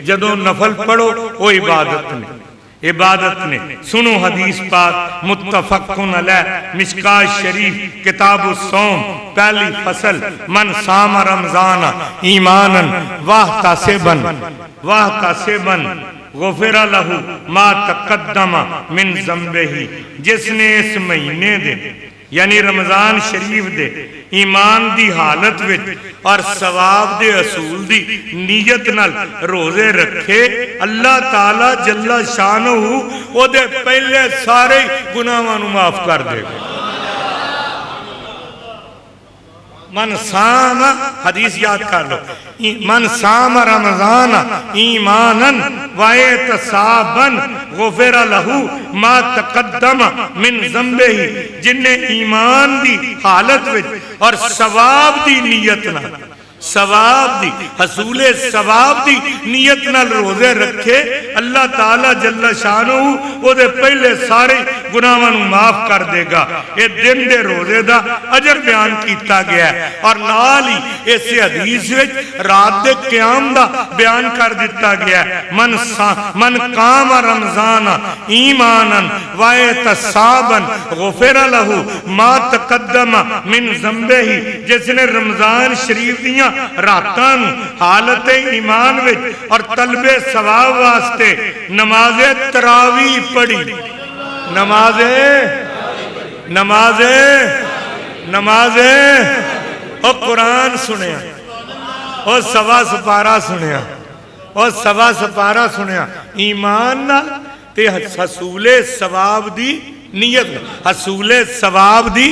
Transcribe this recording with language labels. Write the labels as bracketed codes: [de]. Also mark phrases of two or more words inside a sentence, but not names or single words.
[pa] جدوں نفل پڑھو او عبادت نے، عبادت نے. سنو حدیث پاک [ar] متفق عليه, [pa] مشکوٰۃ شریف، کتاب الصوم، پہلی فصل. [ar] من صام رمضان إيمانا واحتسابا غفر له ما تقدم من ذنبه. [pa] جس نے اس مہینے دے یعنی رمضان شریف دے ایمان دی حالت وچ اور ثواب دے اصول دی نیت نال روزے رکھے، اللہ تعالیٰ [ar] جل شانه [pa] اوہدے پہلے سارے گناہاں نوں معاف کر دیگا. [ar] من صام, [pa] حدیث یاد کر لو, [ar] من صام رمضان إيمانا واحتسابا غفر له ما تقدم من ذنبه. [pa] جنہے ایمان دی حالت وچ اور ثواب دی نیت نال، ثواب دی حصول ثواب دی نیت نال روزے رکھے، اللہ تعالیٰ [ar] جل شانه [pa] اوہدے پہلے سارے گناہاں نوں معاف کر دیگا. یہ دن دے روزے دا اجر بیان کیا گیا ہے اور نال ہی اس حدیث وچ رات دے قیام دا بیان کر دتا گیا ہے. [ar] من قام رمضان إيمانا واحتسابا غفر له ما تقدم من ذنبه. [pa] جس نے رمضان شریف دیاں راتاں نوں حالت ایمان وچ اور طلب ثواب واسطے نماز تراویح پڑھی، نماز اور قرآن سنیا، اور سوا سپارہ سنیا، اور سوا سپارہ سنیا ایمان نال تے حصول ثواب دی نیت، حصول ثواب دی.